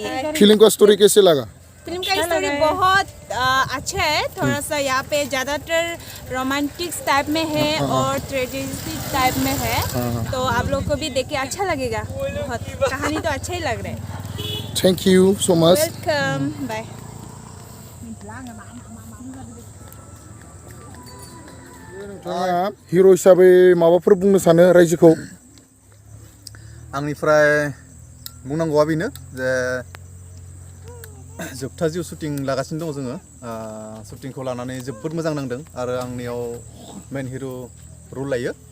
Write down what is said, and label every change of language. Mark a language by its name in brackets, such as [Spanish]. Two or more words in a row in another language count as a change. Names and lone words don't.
[Hindi] फिल्म का स्टोरी कैसे लगा फिल्म का स्टोरी बहुत अच्छा है थोड़ा सा यहाँ पे ज़्यादातर [English] romantic type [Hindi] में है और [English] tragedy type [Hindi] में है तो आप लोग को भी देख के अच्छा लगेगा बहुत कहानी तो अच्छा ही लग रहा है [English] thank you so much welcome bye [Bodo] हिर' हिसाबै माबाफोर बुंनो सानो रायजोखौ आंनिफ्राय बुंनांगौआ बेनो जे जोबथा जिउ शुटिं लागासिनो दङ जोङो शुटिंखौ लानानै जोबोद मोजां नांदों आरो आंनियाव मेन हिर' रल लायो